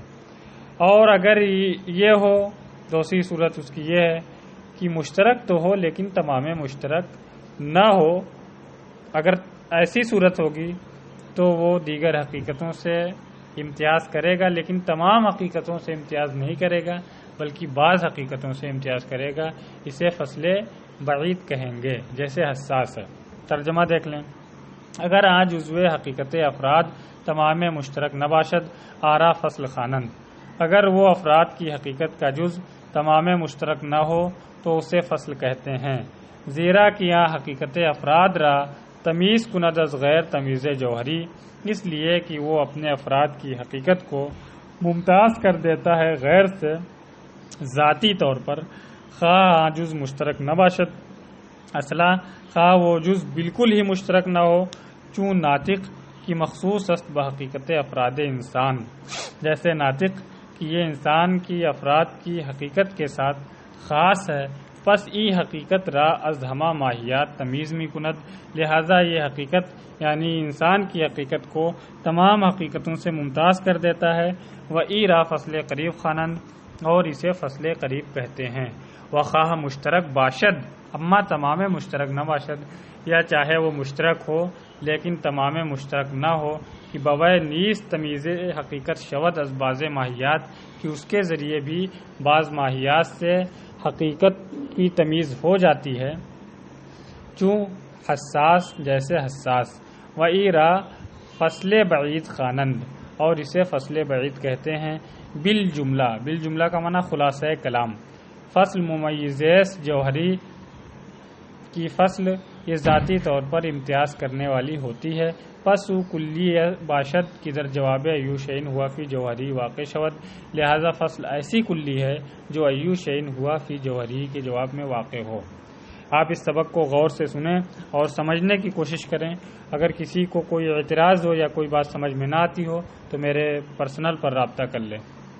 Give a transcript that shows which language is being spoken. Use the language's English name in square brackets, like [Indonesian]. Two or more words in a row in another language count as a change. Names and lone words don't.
[Urdu] اور اگر یہ ہو، دوسری صورت اس کی یہ ہے کہ مشترک تو ہو لیکن تمام مشترک نہ ہو، اگر ایسی صورت ہوگی تو وہ دیگر حقیقتوں سے امتیاز کرے گا لیکن تمام حقیقتوں سے امتیاز نہیں کرے گا بلکہ بعض حقیقتوں سے امتیاز کرے گا، اسے فصل بعید کہیں گے، جیسے حساس ہے۔ ترجمہ دیکھ لیں۔ [Persian] اگر آج جزو حقیقت افراد تمام مشترک نہ باشد آرا فصل خوانند، [Urdu] اگر وہ افراد کی حقیقت کا جز تمام مشترک نہ ہو تو اسے فصل کہتے ہیں، [Persian] زیرا کہ یہاں حقیقت افراد را تمیز کند از غیر تمیز جوہری، [Urdu] اس لیے کہ وہ اپنے افراد کی حقیقت کو ممتاز کر دیتا ہے غیر سے ذاتی طور پر، خواہ [Persian] جز مشترک نہ باشد اصلا، [Urdu] خواہ وہ جز بالکل ہی مشترک نہ ہو، [Persian] چون ناطق کی مخصوص است بحقیقت افراد انسان، [Urdu] جیسے ناطق کہ یہ انسان کی افراد کی حقیقت کے ساتھ خاص ہے، [Persian] پس ای حقیقت را از ہما ماہیات تمیز می کند، [Urdu] لہذا یہ حقیقت یعنی انسان کی حقیقت کو تمام حقیقتوں سے ممتاز کر دیتا ہے، [Persian] و ای را فصل قریب خوانند، [Urdu] اور اسے فصل قریب کہتے ہیں، [Persian] و خواہ مشترک باشد اما تمام مشترک نہ باشد، [Urdu] یا چاہے وہ مشترک ہو لیکن تمام مشترک نہ ہو، [Persian] کہ بوائے نیز تمیز حقیقت شود از بعض ماہیات، [Urdu] کہ اس کے ذریعے بھی بعض ماہیات سے حقیقت کی تمیز ہو جاتی ہے، [Persian] چون حساس [Urdu] جیسے حساس، [Persian] و ای را فصل بعید خوانند، [Urdu] اور اسے فصل بعید کہتے ہیں، بالجملہ، بالجملہ کا معنی خلاصہ کلام، فصل ممیزیس جوہری کی فصل یہ ذاتی طور پر امتیاز کرنے والی ہوتی ہے، [Persian] پس او کلی باشد کی در جواب [Arabic] ایو شعین ہوا فی جوہری [Persian] واقع شود، [Urdu] لہذا فصل ایسی کلی ہے جو [Arabic] ایو شعین ہوا فی جوہری [Urdu] کے جواب میں واقع ہو۔ آپ اس سبق کو غور سے سنیں اور سمجھنے کی کوشش کریں۔ اگر کسی کو کوئی اعتراض ہو یا کوئی بات سمجھ میں نہ آتی ہو تو میرے پرسنل پر رابطہ کر لیں۔